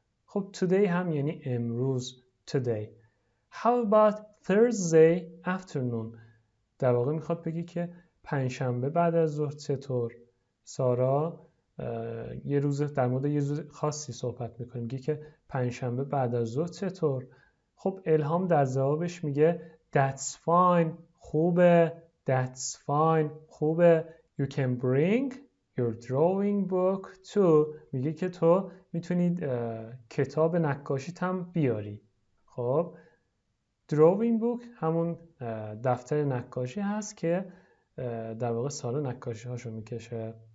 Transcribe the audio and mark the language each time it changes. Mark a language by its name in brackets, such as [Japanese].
[Persian] خب today هم یعنی امروز، today. [English] How about Thursday afternoon؟ [Persian] در واقع میخواد بگه که پنجشنبه بعد از ظهر چطور؟ سارا یه روز در مورد یه روز خاصی صحبت میکنه، میگه که پنجشنبه بعد از ظهر چطور؟ خب الهام در جوابش میگه [English] that's fine، [Persian] خوبه. [English] that's fine، [Persian] خوبه. [English] you can bring your drawing book too. [Persian] میگه که تو میتونید کتاب نقاشیت هم بیاری. خب drawing book همون دفتر نقاشی هست که در واقع سارا نقاشی هاشو میکشه.